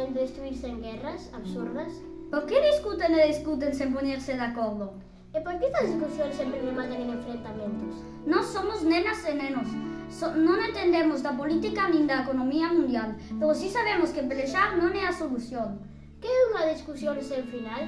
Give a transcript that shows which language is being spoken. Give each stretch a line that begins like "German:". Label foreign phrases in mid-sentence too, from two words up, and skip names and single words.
Spanish: destruirse en guerras absurdas? ¿Por qué discuten y discuten sin ponerse de acuerdo? ¿Y por qué estas discusiones siempre rematan en enfrentamientos? No somos
Galician: nenas e nenos. Non entendemos da política nin da economía mundial, pero sí sabemos que pelexar non é a solución. Que é unha discusión sen final?